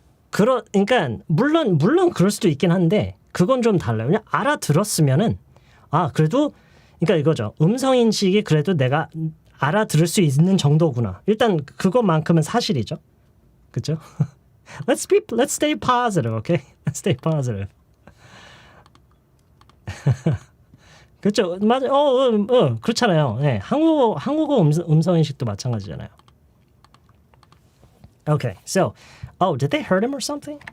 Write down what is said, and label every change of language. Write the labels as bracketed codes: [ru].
[ko] 그러니까 물론 그럴 수도 있긴 한데 그건 좀 달라요. 그냥 알아들었으면은 그래도 그러니까 이거죠. 음성 인식이 그래도 내가 알아들을 수 있는 정도구나. 일단 그것만큼은 사실이죠. 그렇죠? [en] Let's stay positive, okay? Let's stay positive. [ko] 그렇죠. 맞아. 그렇잖아요. 네. 한국어 음성 인식도 마찬가지잖아요. [en] Okay. So, did they hurt him or something?